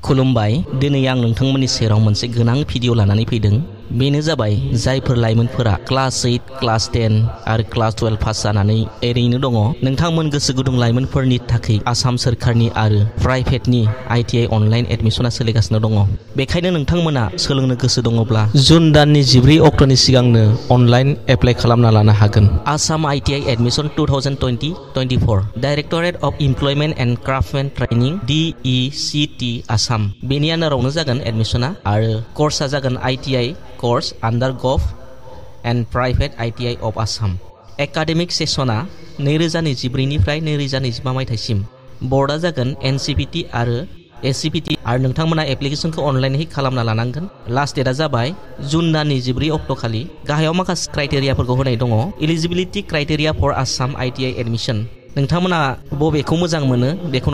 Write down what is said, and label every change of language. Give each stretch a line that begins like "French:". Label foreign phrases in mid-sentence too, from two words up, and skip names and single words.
Bodo: खुलुमबाय दिनै आं नोंथांमोननि सेराव मोनसे गोनां भिडिअ लानानै फैदों बेनो जाबाय जायफोर लाइमोनफोरा
English: class 8 class 10
Bodo: आरो
English: class 12 pass
Bodo: जानानै ओरैनो दङ नोंथांमोन गोसो गुदुं लाइमोनफोरनि थाखाय आसाम सरकारनि आरो प्राइभेटनि आईटीआई अनलाइन एडमिशना सोलिगासिनो दङ बेखायनो नोंथांमोना सोलोंनो गोसो दङब्ला जुन दाननि 14 अक्ट'नि सिगांनो
English: online apply
Bodo: खालामना लानो हागोन आसाम आईटीआई एडमिशन 2020-24 डाइरेक्टरेट अफ इमप्लयमेन्ट एन्ड क्राफ्टमेन ट्रेनिं DECT आसाम बेनि आन्दारावनो जागोन एडमिशना आरो कर्सआ जागोन आईटीआई
English: course under Gov and Private ITI of Assam. Academic sessionआ
Bodo: 2024 निफ्राय 2025 मायथाइसिम बर्डआ जागोन NCPT आरो SCPT आरो नोंथांमोना एप्लिकेशनखौ अनलाइनयै खालामना लानांगोन लास्ट डेटआ जाबाय जुन दाननि 14 अक्ट' खालि गाहायाव माखासे क्राइटेरियाफोरखौ होनाय दङ
English: eligibility criteria for Assam ITI admission
Bodo: नोंथांमोना बबेखौ मोजां मोनो बेखौनो